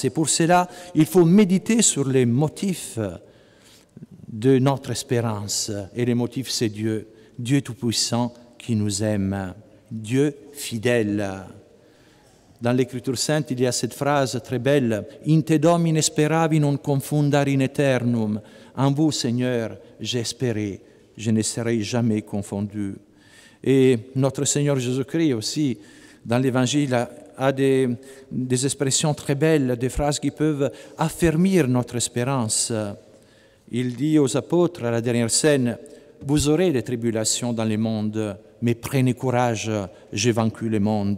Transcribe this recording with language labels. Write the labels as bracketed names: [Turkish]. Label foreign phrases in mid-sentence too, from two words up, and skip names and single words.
[French] Et pour cela, il faut méditer sur les motifs de notre espérance. Et les motifs, c'est Dieu. Dieu Tout-Puissant qui nous aime, Dieu fidèle. Dans l'Écriture sainte, il y a cette phrase très belle, « [Latin] In te domine speravi non confundar in eternum [French] » En vous, Seigneur, j'ai espéré, je ne serai jamais confondu. Et notre Seigneur Jésus-Christ aussi, dans l'Évangile, a des expressions très belles, des phrases qui peuvent affermir notre espérance. Il dit aux apôtres à la dernière scène, « Vous aurez des tribulations dans le monde, mais prenez courage, j'ai vaincu le monde.